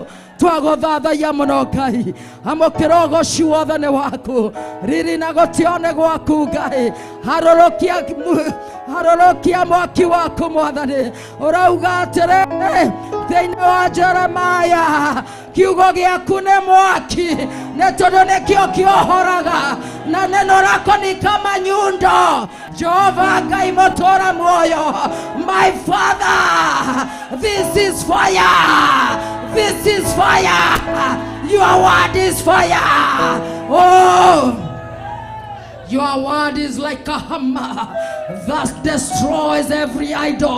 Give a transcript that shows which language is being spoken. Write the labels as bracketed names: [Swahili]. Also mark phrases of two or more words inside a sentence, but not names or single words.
[Kikuyu] Twagũthathaiya mũno Ngai. Amũkĩra ũgooci wothe nĩ waku, riri na gũtĩo nĩ gwaku Ngai. Harũrũkia mwaki waku Mwathani. Ũrauga atĩrĩ thĩinĩ wa Jeremaya, kiugo gĩaku nĩ mwaki, nĩ tondũ nĩkĩo kĩohoraga, na [Swahili] neno lako ni kama nyundo. [Kikuyu] Jehova Ngai mũtũũra muoyo, [English] my Father, this is fire, this is fire, your word is fire. Oh, your word is like a hammer that destroys every idol.